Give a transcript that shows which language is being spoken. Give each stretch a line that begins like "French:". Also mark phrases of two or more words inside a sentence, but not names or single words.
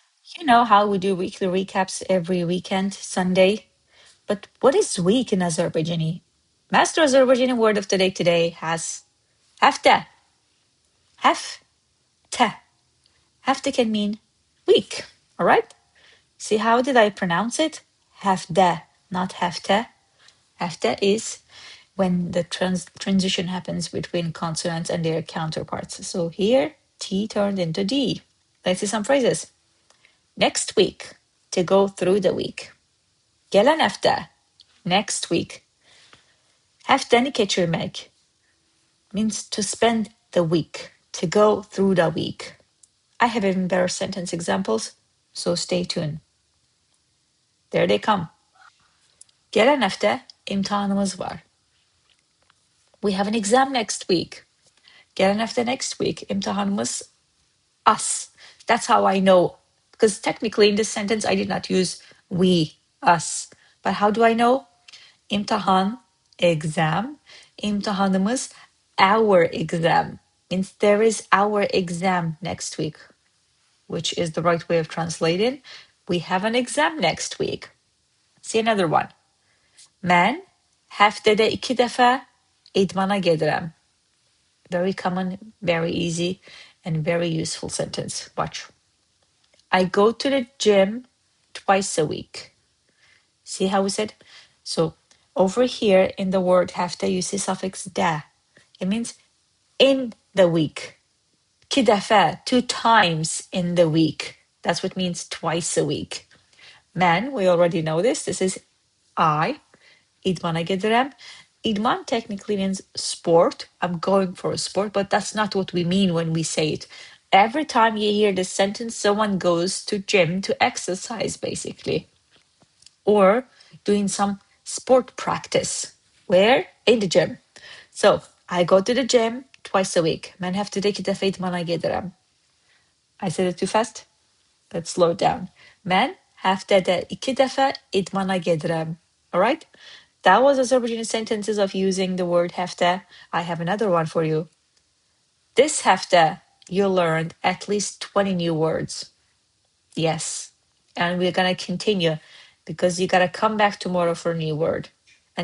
English: You know how we do weekly recaps every weekend, Sunday? But what is week in Azerbaijani? Master Azerbaijani word of the day today has həftə. Həftə. Həftə can mean week, all right? See how did I pronounce it? Həftə, not həftə. Həftə is when the transition happens between consonants and their counterparts. So here, T turned into D. Let's see some phrases. Next week, to go through the week.
Azerbaijani: Gələn həftə,
English: next week.
Azerbaijani: Həftəni keçirmək
English: means to spend the week, to go through the week. I have even better sentence examples, so stay tuned. There they come.
Azerbaijani: Gələn həftə imtahanımız var.
English: We have an exam next week.
Azerbaijani: Gələn həftə
English: next week, imtahanımız us. That's how I know, because technically in this sentence I did not use we, us. But how do I know? İmtahan, exam. İmtahanımız, our exam. Means there is our exam next week, which is the right way of translating. We have an exam next week. See another one.
Azerbaijani: Mən həftədə 2 dəfə idmana gedirəm.
English: Very common, very easy, and very useful sentence. Watch. I go to the gym twice a week. See how we said? So over here in the word həftə, you see suffix də. It means in the week. 2 dəfə, 2 times in the week. That's what it means twice a week. Mən, we already know this. This is I.
Azerbaijani: İdmana gedirəm.
English: İdman technically means sport. I'm going for a sport, but that's not what we mean when we say it. Every time you hear this sentence, someone goes to gym to exercise, basically. Or doing some sport practice. Where? In the gym. So, I go to the gym twice a week.
Azerbaijani: Mən həftədə 2 dəfə idmana gedirəm.
English: I said it too fast? Let's slow down.
Azerbaijani: Mən həftədə 2 dəfə idmana gedirəm.
English: All right? That was Azerbaijani sentences of using the word həftə. I have another one for you. This həftə, you learned at least 20 new words. Yes. And we're going to continue because you got to come back tomorrow for a new word.